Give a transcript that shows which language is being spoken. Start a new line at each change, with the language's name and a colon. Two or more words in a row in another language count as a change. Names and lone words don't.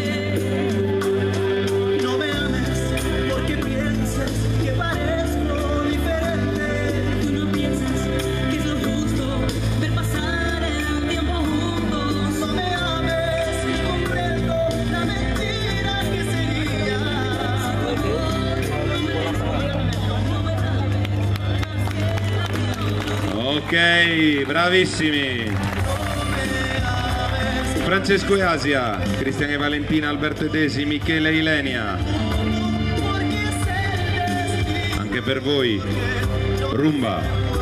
Spanish: No me ames porque piensas que parezco diferente. Tú no piensas que es lo justo ver pasar el tiempo juntos. No me ames, comprendo la mentira que sería.
Italian: Ok, bravissimi. Francesco e Asia, Cristian e Valentina, Alberto e Desi, Michele e Ilenia. Anche per voi, rumba.